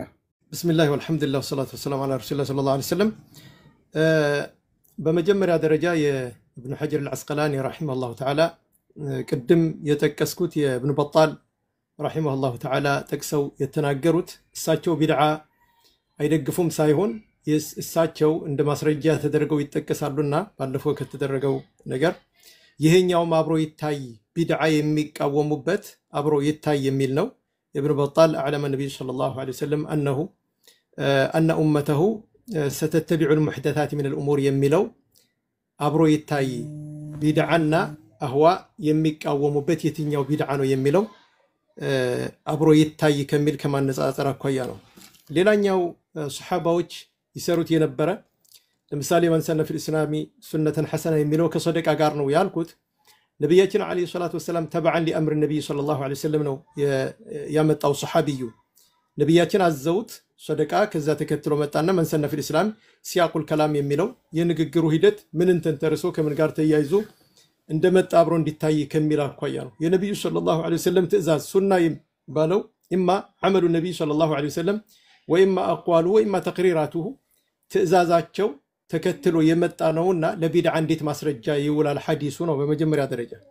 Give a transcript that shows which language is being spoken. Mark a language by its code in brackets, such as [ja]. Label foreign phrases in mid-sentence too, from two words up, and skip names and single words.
[ar] بسم الله والحمد لله والصلاة والسلام على رسول الله صلى الله عليه وسلم። [am] በመጀመሪያ ደረጃ የኢብኑ ሐጀር አልዐስቀላኒ [ar] رحمه الله تعالى [am] ቅድም የጠቀስኩት የኢብኑ በጣል [ar] رحمه الله تعالى [am] ጠቅሰው የተናገሩት እሳቸው ቢድዓ አይደግፉም ሳይሆን እሳቸው እንደ ማስረጃ ተደርገው ይጠቀሳሉና ባለፈው ከተደረገው ነገር ይሄኛውም አብሮ ይታይ ቢድዓ የሚቃወሙበት አብሮ ይታይ የሚል ነው። ኢብኑ በጣል [ar] أعلم النبي صلى الله عليه وسلم أن أمته ستتبع المحدثات من الأمور [am] የሚለው አብሮ ይታይ ቢድዓና አህዋ የሚቃወሙበት የትኛው ቢድዓ ነው የሚለው አብሮ ይታይ ከሚል ከማነጻጸር አኳያ ነው። ሌላኛው ሱሐባዎች ይሰሩት የነበረ ለምሳሌ [ar] من سن في الإسلام سنة حسنة [am] የሚለው ከሰደቃ ጋር ነው ያልኩት። ነብያችን [ar] عليه الصلاة والسلام تبعا لأمر النبي صلى الله عليه وسلم [am] ነው ያመጣው ሱሐቢዩ ነብያችን አዘውት ሰደቃ ከዛ ተከትሎ መጣና [ar] من سن في الإسلام سياق الكلام [am] የሚለው የንግግሩ ሂደት ምንን ተንተርሶ ከምን ጋር ተያይዞ እንደመጣ አብሮ እንዲታይ ከሚል አኳያ ነው። የነብዩ [ar] صلى الله عليه وسلم [am] ትእዛዝ ሱና ባለው [ar] إما أعمال النبي صلى الله عليه وسلم وإما أقواله وإما تقريراته [am] ትእዛዛቸው ተከትሎ የመጣ ነውና ለቢድዓ እንዴት ማስረጃ ይውላል ሐዲሱ ነው። በመጀመሪያ ደረጃ